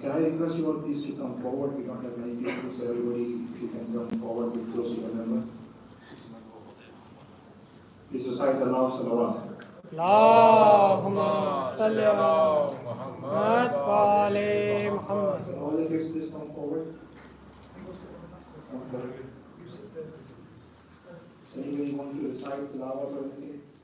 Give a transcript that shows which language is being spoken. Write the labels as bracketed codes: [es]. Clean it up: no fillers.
[en] Can I request you all please to come forward? We don't have many people, so everybody, if you can come forward, be close to the member. Please recite the Allah's salawat. [ar] اللهم صل على محمد وآل محمد. [en] Can all the kids please come forward? Come forward. Is anybody going to recite tilawat or anything?